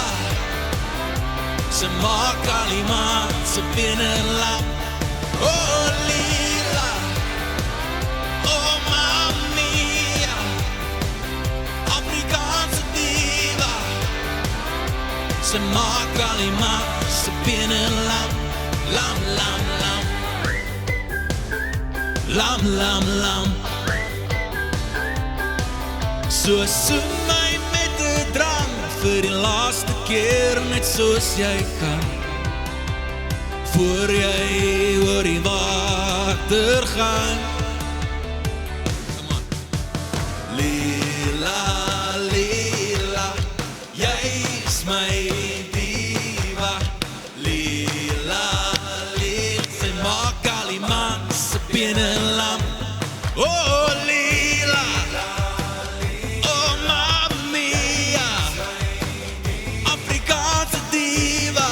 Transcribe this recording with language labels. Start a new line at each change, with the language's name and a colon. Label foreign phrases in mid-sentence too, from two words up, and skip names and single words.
Afrikaans: Sy maak al die maat, sy binnenlam. Oh Lila, oh mamia, Afrikaanse diva. Sy maak al die maat, sy binnenlam. Lam, lam, lam. Lam, lam, lam. So soen my met 'n drang vir die laaste keer, net soos jy kan, voor jy oor die water gaan.
English: Come on. Lila, Lila,
Afrikaans: jy is my diva. Lila, Lila, sy maak al die maat, sy binnenlam. Oh Lila, oh mamia, Afrikaanse diva.